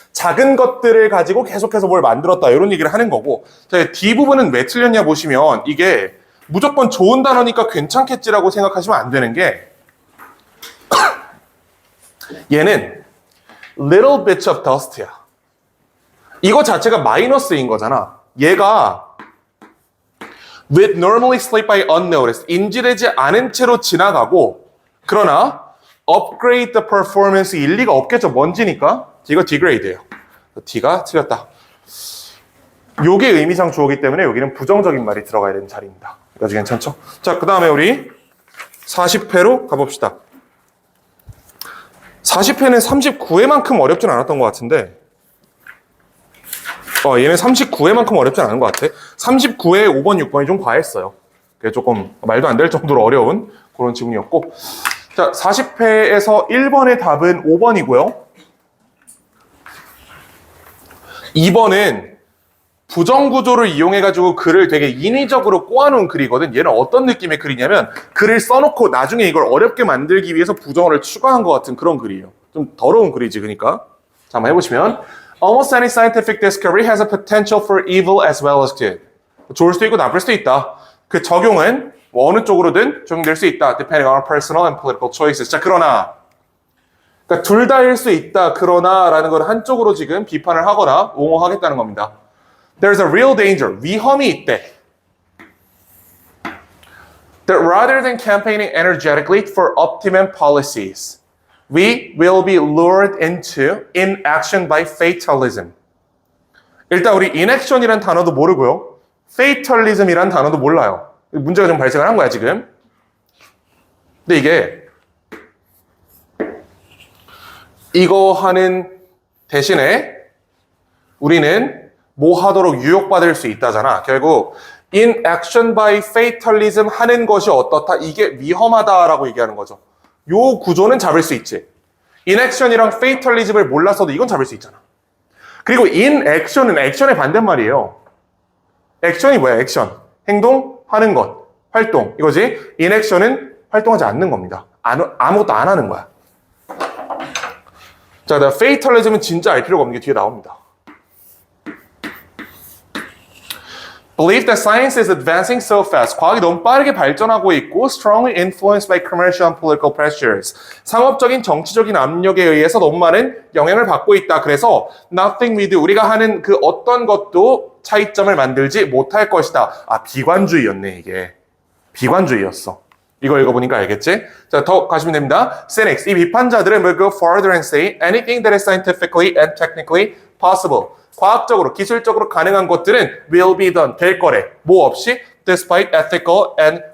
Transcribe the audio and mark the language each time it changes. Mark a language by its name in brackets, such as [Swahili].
[Korean] 작은 것들을 가지고 계속해서 뭘 만들었다. 이런 얘기를 하는 거고. 자, D부분은 왜 틀렸냐 보시면 이게 무조건 좋은 단어니까 괜찮겠지라고 생각하시면 안 되는 게 얘는 [English] little bits of dust [Korean] 야. 이거 자체가 마이너스인 거잖아. 얘가 [English] with normally slip by unnoticed. [Korean] 인지되지 않은 채로 지나가고 그러나 [English] upgrade the performance [Korean] 일리가 없겠죠. 먼지니까. 이거 degrade예요. D가 틀렸다. 요게 의미상 주어기 때문에 여기는 부정적인 말이 들어가야 되는 자리입니다. 여기까지 괜찮죠? 자, 그 다음에 우리 40회로 가봅시다. 40회는 39회만큼 어렵진 않았던 것 같은데 얘는 39회만큼 어렵진 않은 것 같아. 39회 5번, 6번이 좀 과했어요. 그게 조금 말도 안 될 정도로 어려운 그런 지문이었고 자, 40회에서 1번의 답은 5번이고요. 2번은 부정구조를 이용해가지고 글을 되게 인위적으로 꼬아놓은 글이거든. 얘는 어떤 느낌의 글이냐면 글을 써놓고 나중에 이걸 어렵게 만들기 위해서 부정어를 추가한 것 같은 그런 글이에요. 좀 더러운 글이지, 그러니까. 자, 한번 해보시면 [English] Almost any scientific discovery has a potential for evil as well as good. [Korean] 좋을 수도 있고 나쁠 수도 있다. 그 적용은 어느 쪽으로든 적용될 수 있다. [English] Depending on our personal and political choices. [Korean] 자, 그러나 그러니까 둘 다일 수 있다. 그러나 라는 건 한쪽으로 지금 비판을 하거나 옹호하겠다는 겁니다. [English] There's a real danger. [Korean] 위험이 있대. [English] That rather than campaigning energetically for optimum policies, we will be lured into inaction by fatalism. [Korean] 일단 우리 inaction이란 단어도 모르고요. fatalism이란 단어도 몰라요. 문제가 좀 발생을 한 거야, 지금. 근데 이게 이거 하는 대신에 우리는 뭐 하도록 유혹받을 수 있다잖아. 결국 [English] inaction by fatalism [Korean] 하는 것이 어떻다? 이게 위험하다라고 얘기하는 거죠. 요 구조는 잡을 수 있지. inaction이랑 fatalism을 몰랐어도 이건 잡을 수 있잖아. 그리고 inaction은 액션의 반대말이에요. 액션이 뭐야? 액션. 행동, 하는 것, 활동. 이거지? inaction은 활동하지 않는 겁니다. 아무것도 안 하는 거야. 자, fatalism은 진짜 알 필요가 없는 게 뒤에 나옵니다. [English] Believe that science is advancing so fast. [Korean] 과학이 너무 빠르게 발전하고 있고 [English] strongly influenced by commercial and political pressures. [Korean] 상업적인 정치적인 압력에 의해서 너무 많은 영향을 받고 있다. 그래서 [English] nothing we do. [Korean] 우리가 하는 그 어떤 것도 차이점을 만들지 못할 것이다. 비관주의였네 이게. 비관주의였어. 이거 읽어보니까 알겠지? 자, 더 가시면 됩니다. Cynics. 이 비판자들은 [English] will go farther and say anything that is scientifically and technically possible. [Korean] 과학적으로, 기술적으로 가능한 것들은 [English] will be done, [Korean] 될 거래. 뭐 없이? [English] Despite ethical and